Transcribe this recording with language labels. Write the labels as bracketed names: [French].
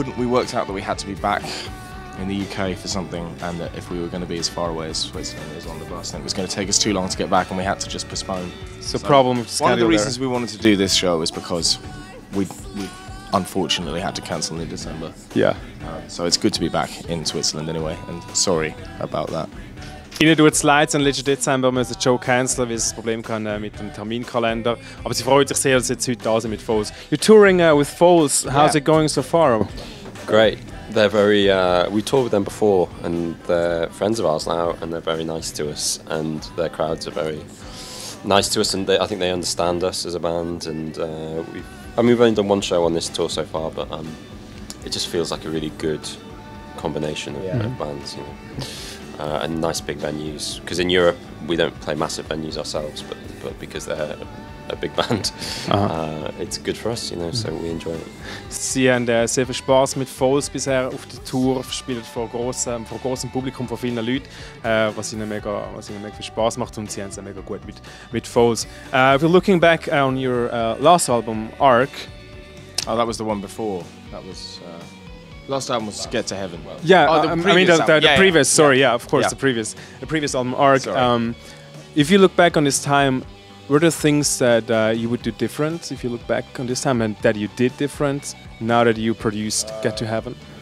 [English] We worked out that we had to be back in the UK for something, and that if we were going to be as far away as Switzerland as on the bus, then it was going to take us too long to get back, and we had to just postpone. So problem with one of the schedule reasons we wanted to do this show is because we unfortunately had to cancel in December. Yeah. So it's good to be back in Switzerland anyway, and sorry about that. [German] Ihnen tut es leid, am letzten Dezember müssen die Show canceln, weil sie ein Problem hatten mit dem Terminkalender. Aber sie freut sich sehr, dass sie jetzt heute da sind mit Foles. [English] You're touring with Foles. How's it going so far? Great. They're very. We toured with them before, and they're friends of ours now, and they're very nice to us, and their crowds are very nice to us, and I think they understand us as a band. And we've only done one show on this tour so far, but it just feels like a really good combination of bands, you know, and nice big venues. Because in Europe we don't play massive venues ourselves, but because they're a big band, it's good for us, you know, so we enjoy it. [German] Sie haben sehr viel Spaß mit Foles bisher auf der Tour, spielen vor grossem Publikum, vor vielen Leuten, was ihnen mega viel Spaß macht, und sie haben es mega gut mit Foles. [English] If you're looking back on your last album, Arc. Oh, that was the one before. That was last album was Get to Heaven. Yeah, oh, the previous. Sorry, yeah, of course, the previous album, Arc. If you look back on this time, were there things that you would do different if you look back on this time, and that you did different now that you produced Get to Heaven?